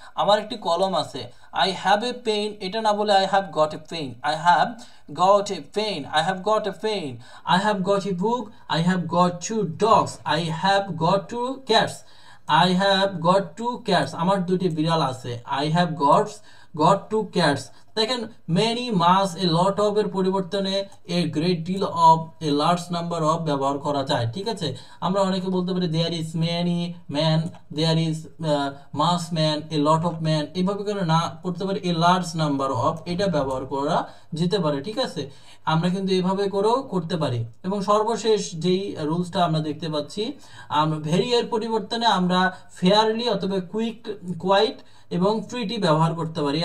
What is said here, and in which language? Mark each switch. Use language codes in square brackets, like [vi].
[bn] আমার একটি কলম আছে, [en] I have a pen, [bn] এটা না বলে [en] I have got a pen, I have got a pen, I have got a pen. I have got a book, I have got 2 dogs, I have got 2 cats, I have got 2 cats, [bn] আমার দুটি বিড়াল আছে। [en] I have got 2 cats। [bn] দেখেন many, much, a lot of এর পরিবর্তনে a great deal of, a large number of ব্যবহার করা যায়। ঠিক আছে, আমরা অনেকে বলতে পারি [en] there is many man, there is much man, a lot of man, [bn] এইভাবে করে না করতে পারি a large number of, এটা ব্যবহার করা যেতে পারে। ঠিক আছে, আমরা কিন্তু এভাবে করেও করতে পারি। এবং সর্বশেষ যেই রুলসটা আমরা দেখতে পাচ্ছি, ভেরি এর পরিবর্তনে আমরা ফেয়ারলি অথবা কোয়াইট এবং প্রিটি ব্যবহার করতে পারি।